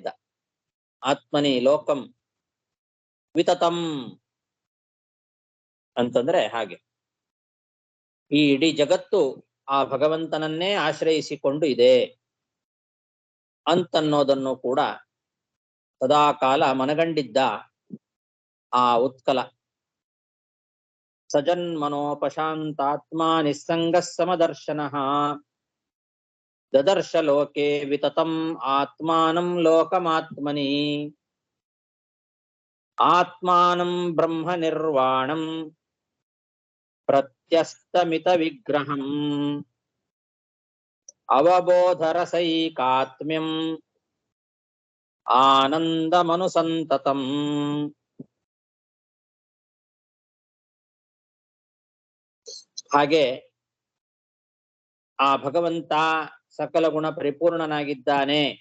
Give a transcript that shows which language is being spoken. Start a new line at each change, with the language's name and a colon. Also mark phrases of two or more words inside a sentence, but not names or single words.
Sanskrit: ಆತ್ಮನಿ ಲೋಕಂ ವಿತತಂ
Kannada: ಅಂತಂದ್ರೆ ಹಾಗೆ ಈ ಇಡೀ ಜಗತ್ತು ಆ ಭಗವಂತನನ್ನೇ ಆಶ್ರಯಿಸಿಕೊಂಡು ಇದೆ ಅಂತನ್ನೋದನ್ನು ಕೂಡ ಸದಾಕಾಲ ಮನಗಂಡಿದ್ದ ಆ ಉತ್ಕಲ.
Sanskrit: ಸಜನ್ಮನೋಪಶಾಂತಾತ್ಮ ನಿಸ್ಸಂಗ ಸಮದರ್ಶನ ದದರ್ಶ ಲೋಕೆ ವಿತತಂ ಆತ್ಮಾನಂ ಲೋಕಮಾತ್ಮನಿ ಆತ್ಮಾನಂ ಬ್ರಹ್ಮ ನಿರ್ವಾಣಂ ಪ್ರತ್ಯಸ್ತಮಿತ ವಿಗ್ರಹಂ ಅವಬೋಧರಸೈಕಾತ್ಮ್ಯಂ ಆನಂದಮನುಸಂತತಂ.
Kannada: ಹಾಗೆ ಆ ಭಗವಂತ ಸಕಲ ಗುಣ ಪರಿಪೂರ್ಣನಾಗಿದ್ದಾನೆ.